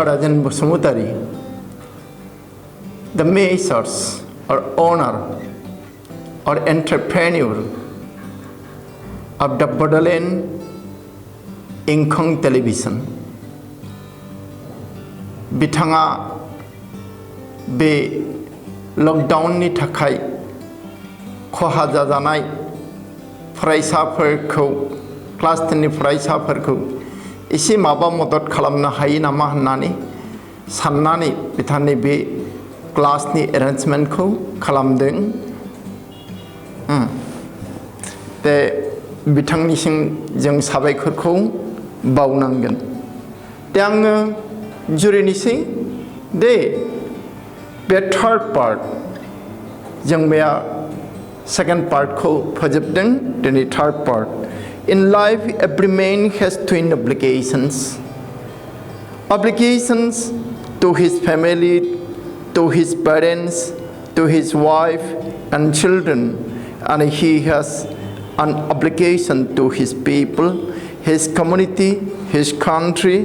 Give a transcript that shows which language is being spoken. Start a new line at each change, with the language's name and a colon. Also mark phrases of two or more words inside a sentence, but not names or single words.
English: Rajan Basumutari, the makers or owner or entrepreneur of the Bodoland Inkong Television.
Bodo: Bitanga be lockdown ni thakai खहा जाजानाय फरायसाफोरखौ क्लास 10 नि फरायसाफोरखौ एसे माबा मदद खालामनो हायो नामा होननानै साननानै बिथांनि बे क्लासनि एरेन्जमेन्टखौ खालामदों ते बिथांनिसिम जों साबायखरखौ बावनांगोन दा आङो जुरिनोसै दे बे
English: third part
Bodo: जों बे
English: second part
Bodo: ko phajabdeng
English: the third part. In life, every man has twin obligations to his family, to his parents, to his wife and children, and he has an obligation to his people, his community, his country.